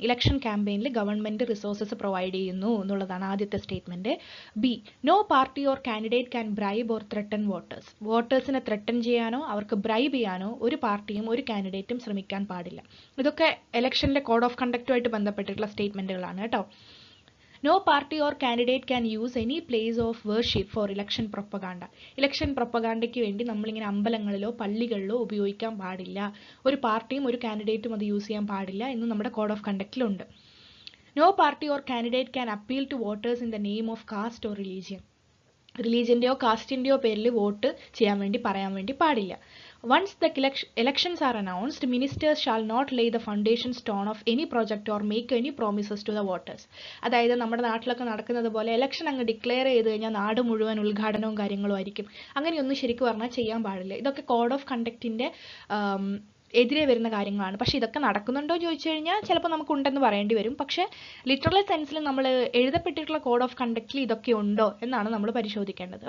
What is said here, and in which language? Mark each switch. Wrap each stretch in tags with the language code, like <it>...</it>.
<ml>Election ക്യാമ്പയിനിൽ government resources provide ചെയ്യുന്നു എന്നുള്ളതാണ് ആദ്യത്തെ statement.</ml> <en>B, no party or candidate can bribe or threaten voters.</en> <ml>വോട്ടേഴ്സിനെ threaten ചെയ്യാനോ അവർക്ക് bribe ചെയ്യാനോ ഒരു പാർട്ടിയും ഒരു കാൻഡിഡേറ്റും ശ്രമിക്കാൻ പാടില്ല. ഇതൊക്കെ ഇലക്ഷനിലെ കോഡ് ഓഫ് കണ്ടക്റ്റുമായിട്ട് ബന്ധപ്പെട്ടിട്ടുള്ള സ്റ്റേറ്റ്മെന്റുകളാണ് കേട്ടോ.</ml> <en>No party or candidate can use any place of worship for election propaganda.</en> <ml>Election പ്രൊപ്പഗാണ്ടയ്ക്ക് വേണ്ടി നമ്മളിങ്ങനെ അമ്പലങ്ങളിലോ പള്ളികളിലോ ഉപയോഗിക്കാൻ പാടില്ല. ഒരു പാർട്ടിയും ഒരു കാൻഡിഡേറ്റും അത് യൂസ് ചെയ്യാൻ പാടില്ല എന്ന് നമ്മുടെ code of കണ്ടക്റ്റിലുണ്ട്.</ml> <en>No party or candidate can appeal to voters in the name of caste or religion.</en> <ml>റിലീജിയൻ്റെയോ കാസ്റ്റിൻ്റെയോ പേരിൽ വോട്ട് ചെയ്യാൻ വേണ്ടി പറയാൻ വേണ്ടി പാടില്ല.</ml> <en>Once the elections are announced, ministers shall not lay the foundation stone of any project or make any promises to the voters.</en> <ml>അതായത് നമ്മുടെ നാട്ടിലൊക്കെ നടക്കുന്നത് പോലെ ഇലക്ഷൻ അങ്ങ് ഡിക്ലെയർ ചെയ്ത് കഴിഞ്ഞാൽ നാട് മുഴുവൻ ഉദ്ഘാടനവും കാര്യങ്ങളും ആയിരിക്കും. അങ്ങനെയൊന്നും ശരിക്കും പറഞ്ഞാൽ ചെയ്യാൻ പാടില്ല. ഇതൊക്കെ കോഡ് ഓഫ് കണ്ടക്റ്റിൻ്റെ എതിരെ വരുന്ന കാര്യങ്ങളാണ്. പക്ഷേ ഇതൊക്കെ നടക്കുന്നുണ്ടോ എന്ന് ചോദിച്ചു കഴിഞ്ഞാൽ ചിലപ്പോൾ നമുക്ക് ഉണ്ടെന്ന് പറയേണ്ടി വരും. പക്ഷേ ലിറ്ററൽ സെൻസിൽ നമ്മൾ എഴുതപ്പെട്ടിട്ടുള്ള കോഡ് ഓഫ് കണ്ടക്റ്റിൽ ഇതൊക്കെ ഉണ്ടോ എന്നാണ് നമ്മൾ പരിശോധിക്കേണ്ടത്.</ml>